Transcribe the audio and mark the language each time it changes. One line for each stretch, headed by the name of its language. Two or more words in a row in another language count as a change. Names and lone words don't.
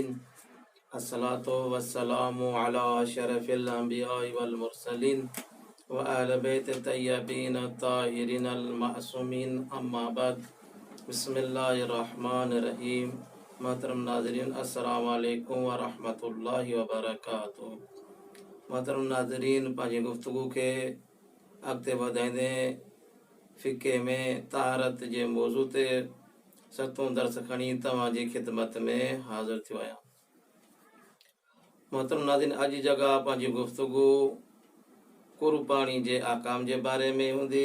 Arabic: الصلاة والسلام على أشرف الأنبياء والمرسلين وآل بيت الطيبين الطاهرين المعصومين. أما بعد. بسم الله الرحمن الرحيم.
Sindhi: محترم नाज़रीन,
Arabic: السلام عليكم ورحمة الله وبركاته.
Sindhi: मोहतरम नाज़रीन, पंहिंजी गुफ़्तगू खे अॻिते वधाईंदे फ़िक़े में तहारत जे मौज़ू ते सतों दर्स खणी तव्हांजी ख़िदमत में हाज़िर थियो आहियां। मोहतरम नाज़रीन, अॼु जी जॻह पंहिंजी गुफ़्तगू कुर्बानी जे अहकाम जे बारे में हूंदी।